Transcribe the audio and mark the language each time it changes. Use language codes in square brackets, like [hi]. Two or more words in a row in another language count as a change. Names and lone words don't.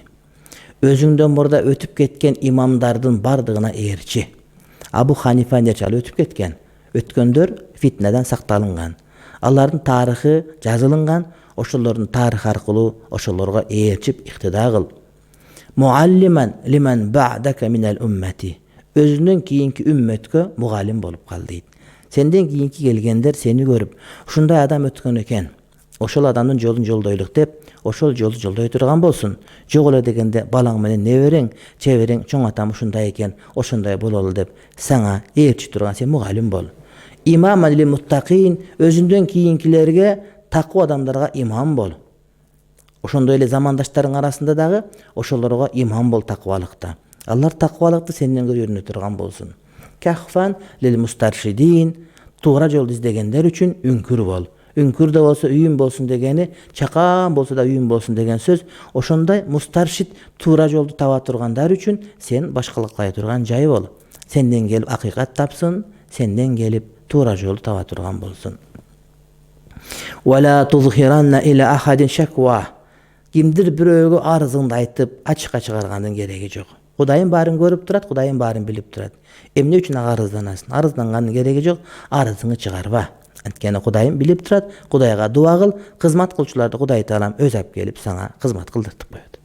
[ky] Өзүңдөн мурда өтүп кеткен имамдардын бардыгына ээрчи. Абу Ханифа нече өтүп кеткен. Өткөндөр фитнеден сакталынган. Алардын тарыхы жазылынган, ошолордун тарыхы аркылуу ошолорго ээрчип иктида кыл. [ar] معلما لمن بعدك من الأمة. [ky] Өзүнөн кийинки үммөткө мугалим болуп кал дейт. Senden kийинки келгендер сени көрүп, ушундай адам өткөн экен. Ошол адамдын жолун жолдойлук деп, ошол жолду жолдой турган болсун. Жок эле дегенде балаң менен неберең, чеберең чоң атам ушундай экен, ошондой бололу деп сага ээрчи турган сен мугалим бол. [ar] إماما للمتقين, [ky] өзүндөн кийинкилерге, такуу адамдарга имам бол. Ошондой эле замандаштарың арасында дагы ошолорго имам бол такубалыкта. Алар такубалыкты сенден көрүнө турган болсун. [ar] كهفا للمسترشدين, [ky] туура жолду издегендер үчүн үңкүр бол. Үңкүр да болсо үйүм болсун дегени, чакан болсо да үйүм болсун деген сөз. Ошондой мустаршид туура жолду таба тургандар үчүн сен башкалыктай турган жай бол. Сенден келип акыйкат тапсын, сенден келип туура жолду таба турган болсун. [ar] ولا تظهرن إلى أحد شكوى. [ky] Кимдир бирөөгө арызыңды айтып, ачыкка чыгаргандын кереги жок. Кудайым баарын көрүп турат, Кудайым баарын билип турат. Эмне үчүн ага арызданасың? Арыздангандын кереги жок, арызыңды чыгарба. Анткени Кудайым билип турат, Кудайга дуа кыл, кызмат кылчуларды Кудай таалам өз алып келип сага кызмат кылдыртып коет.